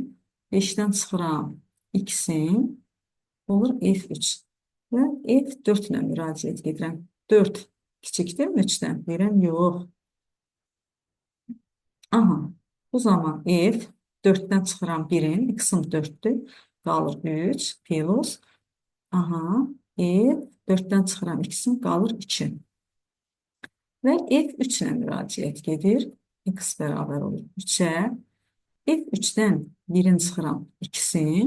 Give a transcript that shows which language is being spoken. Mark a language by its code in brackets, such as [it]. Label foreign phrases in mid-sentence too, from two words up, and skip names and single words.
[az] 5-dən çıxıram x-in, olur f3. Və f4 ilə müraciət edirəm. 4 kiçikdirmi 3-dən? Deyirəm, yox. Aha, bu zaman f 4-dən çıxıram 1-in, x-in 4-dür, qalır 3, plus, aha, f 4-dən çıxıram x-in, qalır 2. Və f3 ilə müraciət edir, x bərabər olur 3-ə. F3-dən 1-in çıxıram 2-sin.